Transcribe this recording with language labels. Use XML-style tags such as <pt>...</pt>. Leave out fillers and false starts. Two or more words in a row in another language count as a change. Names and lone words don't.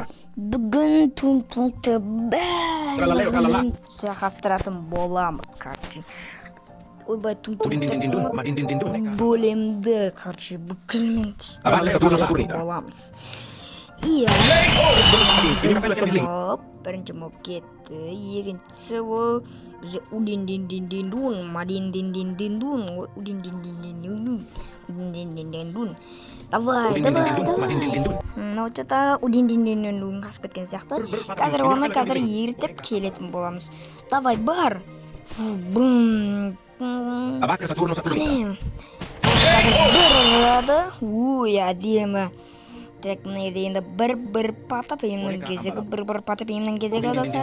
<kk>Бүгін Тун-Тунты бәрін шайқастыратын боламыз, короче. Ойбай, Тун-Тунты бөлемді, короче, бүкілмен шайқастыратын боламыз. Иә, бірінші моп кетті, екінші ол бізде удин-дин-дин-дин-дун, мадин-дин-дин-дин-дун, удин-дин-дин-дин-дун.</kk> <ru>Давай. Ну, что-то</ru> <kk>удин-дин-дин-дин-дун қасып кеткен сияқты. Қазір ертіп келетін боламыз. Давай, бар. Бум. Қане. Ой, әдемі. Так, енді бір патап емнің кезегі адасар.</kk>